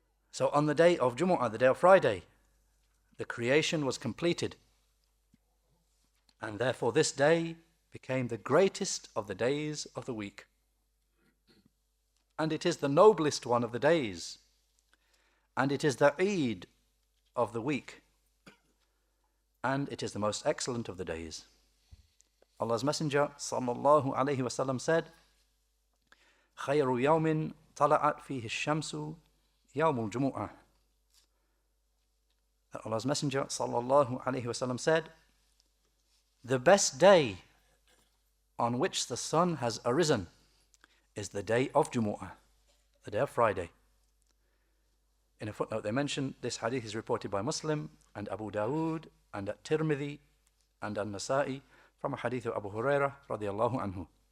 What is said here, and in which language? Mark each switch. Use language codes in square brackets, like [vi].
[en] So on the day of Jumu'ah, the day of Friday, the creation was completed, and therefore this day became the greatest of the days of the week. And it is the noblest one of the days, and it is the Eid of the week, and it is the most excellent of the days. Allah's Messenger sallallahu alayhi wasallam said, [ar] خير يوم طلعت فيه الشمس يوم الجمعة. [en] Allah's Messenger sallallahu alayhi wasallam said, the best day on which the sun has arisen is the day of Jumu'ah, the day of Friday. In a footnote they mention this hadith is reported by Muslim and Abu Dawood and at-Tirmidhi and an-Nasa'i from a hadith of Abu Hurairah radiyallahu anhu.